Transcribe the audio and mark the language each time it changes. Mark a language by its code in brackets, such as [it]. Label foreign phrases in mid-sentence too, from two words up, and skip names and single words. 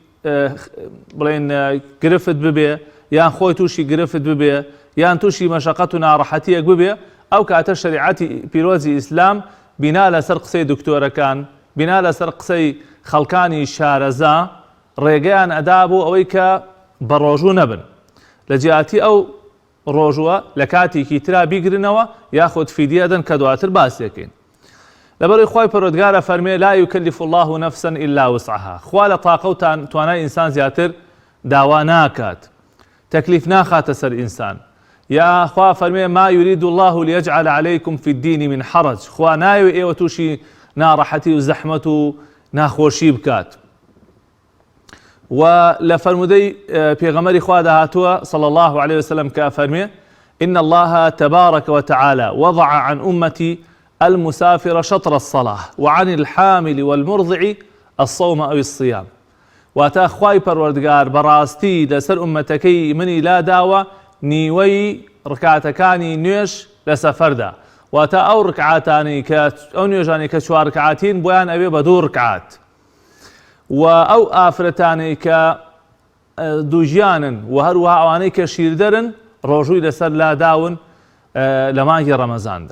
[ckb] بڵێن گرفت ببێ، یان خۆی تووشی گرفت ببێ، یان تووشی مەشەقەت و ناڕەحەتیەک ببێ، ئەو کاتە شەریعەتی پیرۆزی ئیسلام بینا لەسەر قسەی دکتۆرەکان، بینا لەسەر قسەی خەڵکانی شارەزا ڕێگەیان ئەدا بۆ ئەوەی کە بە ڕۆژوو نەبن، لە جیاتی ئەو ڕۆژوە لە کاتێکی ترا بیگرنەوە یاخود فیدیە دەن کە دواتر باسیەکەین. لەبەرەوەی خوای پەروەردگارە فەرمێ [ar] لا یکلف الله نفسا الا وسعها، [ckb] خوا لە تاقە و توانای ئینسان زیاتر داوا ناکات، تەکلیف ناخاتە سەر ئینسان. یا خوا فەرمێ [ar] ما یرید الله لیجعل عليكم في الدین من حرج، [ckb] خوا ناوێ ئێوە تووشی ناڕەحەتی و زەحمەت و ناخۆشی بکات. و لە فەرمودەی پێغەمبەری خوا داهاتووە [ar] صلى الله عليه وسلم [ckb] کە فەرمێ [ar] إن الله تبارك وتعالى وضع عن أمتي المسافر شطر الصلاة وعن الحامل والمرضع الصوم أو الصيام. [ckb] واتا خواي پەروەردگار بەڕاستی لەسەر ئومەتەکەی منی لا داوە نیوەی ڕکعاتەکانی نوێژ لە سەفەردا، واتا ئەو ڕکعاتانی کە ئەو نوێژانی کە چوار ڕکعاتین بۆیان ئەوێ بە دوو ڕکعات، و ئەو ئافرەتانەی کە دووژیانن و هەروەها ئەوانەی کە شیردەرن ڕۆژووی لەسەر لا داون لە مانگی ڕەمەزاندا.